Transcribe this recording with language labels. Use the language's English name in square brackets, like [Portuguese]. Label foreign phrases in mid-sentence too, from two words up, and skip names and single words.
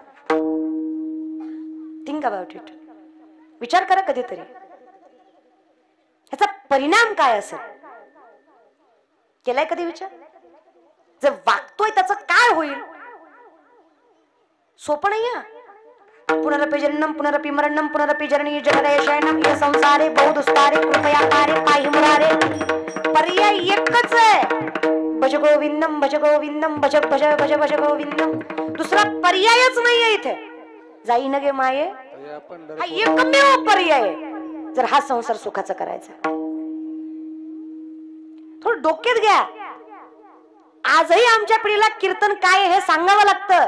[English] Think about it. [Marathi] विचार करा कधीतरी ह्याचा परिणाम काय असेल. केलाय कधी विचार? जर वागतोय त्याचं काय होईल? सोपं नाही. [Sanskrit] पुनरपि जन्म पुनरपि मरणम पुनरपि जननी जगदयशयनम ये संसारे बहुदुस्तारे कृपया कारे पाहि मुरारे. [Marathi] पर्याय एकच आहे, [Sanskrit] भज गोविंदम भज गोविंदम भज भज भज भज गोविंदम. [Marathi] दुसरा पर्यायच नाहीये इथे. जाई न गे माये हा एकमेव पर्याय जर हा संसार सुखाचा करायचा. थोडं डोक्यात घ्या. आजही आमच्या पिढीला कीर्तन काय हे सांगावं लागतं.